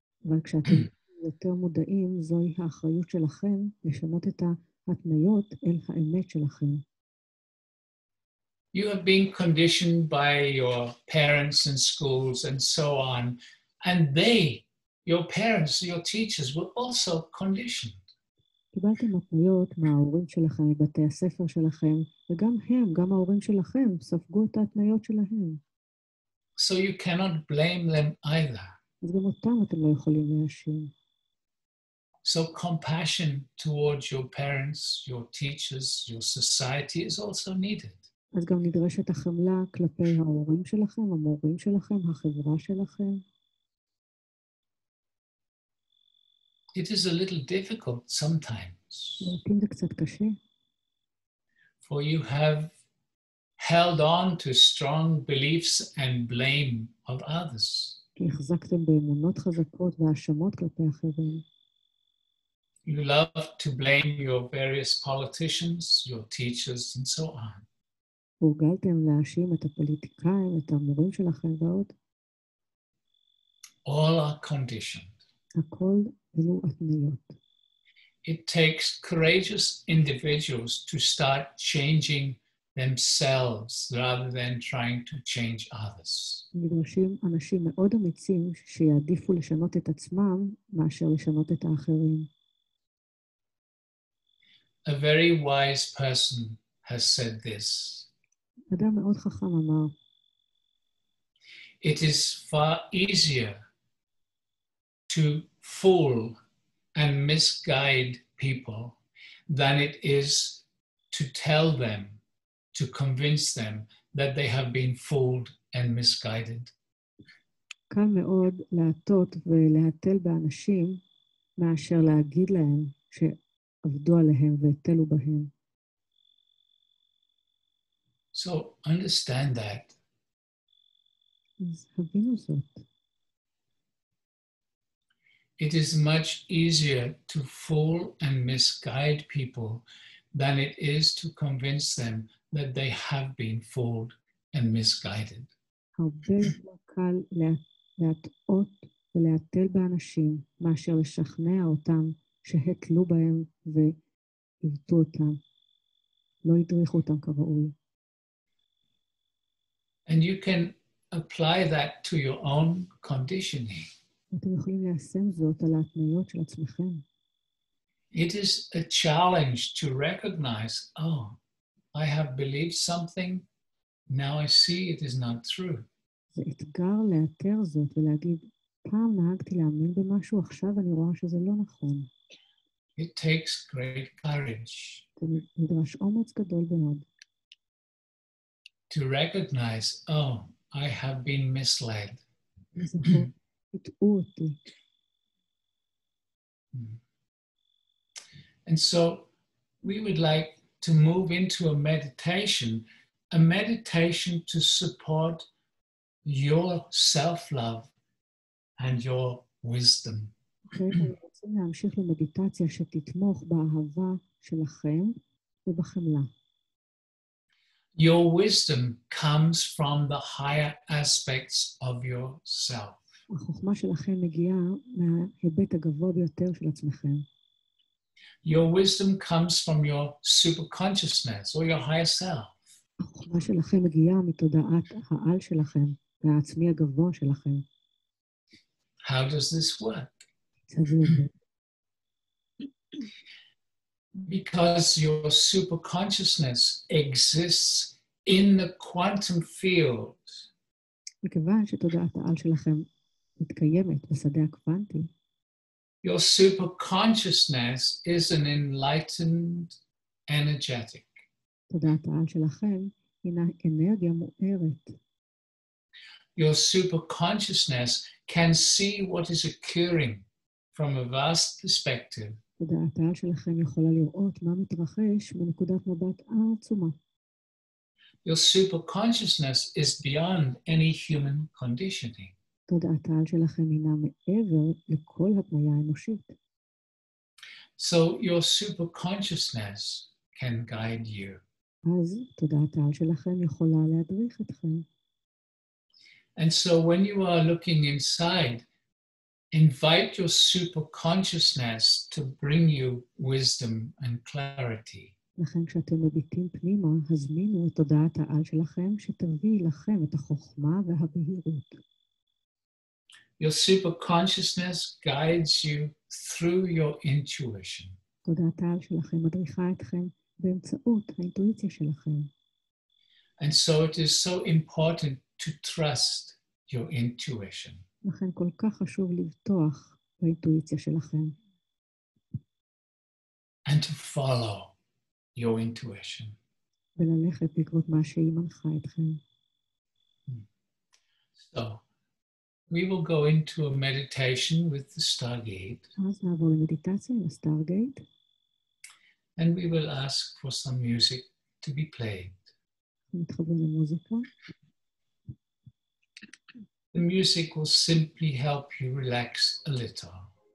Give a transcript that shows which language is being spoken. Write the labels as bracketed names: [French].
[Hebrew] אבל כשאתם יותר מודעים, זוהי האחריות שלכם לשנות את ההתניות אל האמת שלכם. [English] You have been conditioned by your parents and schools and so on, and they, your parents, your teachers, were also conditioned. [Hebrew] קיבלתם התניות מההורים שלכם, מבתי הספר שלכם, וגם הם, גם ההורים שלכם, ספגו את ההתניות שלהם. [English] So you cannot blame them either. [Hebrew] אז גם אותם אתם לא יכולים להאשים. [English] So compassion towards your parents, your teachers, your society is also needed. [Hebrew] אז גם נדרשת החמלה כלפי ההורים שלכם, המורים שלכם, החברה שלכם. [English] It is a little difficult sometimes, [Hebrew] לעתים זה קצת קשה, [English] for you have held on to strong beliefs and blame of others. [Hebrew] כי החזקתם באמונות חזקות והאשמות כלפי אחרים. [English] You love to blame your various politicians, your teachers, and so on. [Hebrew] הורגלתם להאשים את הפוליטיקאים, את המורים שלכם ועוד. [English] All are conditioned. [Hebrew] הכל אלו התניות. [English] It takes courageous individuals to start changing themselves rather than trying to change others. [Hebrew] נדרשים אנשים מאוד אמיצים שיעדיפו לשנות את עצמם מאשר לשנות את האחרים. [English] A very wise person has said this. [Hebrew] אדם מאוד חכם אמר, [English] It is far easier to fool and misguide people than it is to tell them, to convince them that they have been fooled and misguided. [Hebrew] קל מאוד להטות ולהטל באנשים מאשר להגיד להם שעבדו עליהם והטלו בהם. [English] So understand that. [Hebrew] אז הבינו זאת. [English] It is much easier to fool and misguide people than it is to convince them that they have been fooled and misguided. [Hebrew] הרבה יותר קל להטעות ולהטל באנשים מאשר לשכנע אותם שהטלו בהם ועיוותו אותם, לא הדריכו אותם כראוי. [English] And you can apply that to your own conditioning. [Hebrew] אתם יכולים ליישם זאת על ההתניות של עצמכם. [English] It is a challenge to recognize, oh, I have believed something, now I see it is not true. [Hebrew] זה אתגר לאתר זאת ולהגיד, פעם נהגתי להאמין במשהו, עכשיו אני רואה שזה לא נכון. [English] It takes great courage [Hebrew] זה נדרש אומץ גדול מאוד. [English] to recognize, oh, I have been misled. [Hebrew] לזכור, הטעו אותי. [English] And so we would like to move into a meditation to support your self-love and your wisdom. [Hebrew] כעת אנחנו רוצים להמשיך למדיטציה שתתמוך באהבה שלכם ובחמלה. [English] Your wisdom comes from the higher aspects of yourself. [Hebrew] החוכמה שלכם מגיעה מההיבט הגבוה ביותר של עצמכם. [English] Your wisdom comes from your superconsciousness or your higher self. [Hebrew] החוכמה שלכם מגיעה מתודעת העל שלכם, והעצמי הגבוה שלכם. [English] How does this work? Because your superconsciousness exists in the quantum field. [Hebrew] מכיוון שתודעת העל שלכם מתקיימת בשדה הקוונטי, [English] Your superconsciousness is an enlightened, energetic. [Hebrew] תודעת העל שלכם הינה אנרגיה מוארת. [English] Your superconsciousness can see what is occurring from a vast perspective. [Hebrew] תודעת העל שלכם יכולה לראות מה מתרחש מנקודת מבט עצומה. [English] Your superconsciousness is beyond any human conditioning. [Hebrew] תודעת העל שלכם הינה מעבר לכל התניה האנושית. [English] So your superconsciousness can guide you. [Hebrew] אז תודעת העל שלכם יכולה להדריך אתכם. [English] And so when you are looking inside, invite your superconsciousness to bring you wisdom and clarity. [Hebrew] לכן כשאתם מביטים פנימה, הזמינו את תודעת העל שלכם שתביא לכם את החוכמה והבהירות. [English] Your superconsciousness guides you through your intuition. [Hebrew] תודעת העל שלכם מדריכה אתכם באמצעות האינטואיציה שלכם. [English] And so it is so important to trust your intuition. [Hebrew] לכן כל כך חשוב לבטוח באינטואיציה שלכם. [English] And to follow your intuition. [Hebrew] וללכת בעקבות מה שהיא מנחה אתכם. [English] So we will go into a meditation with the stargate. [Hebrew] אז נעבור למדיטציה עם הסטרגייט. [English] And we will ask for some music to be played. [Hebrew] נתחבר למוזיקה. [English] The music will simply help you relax a little.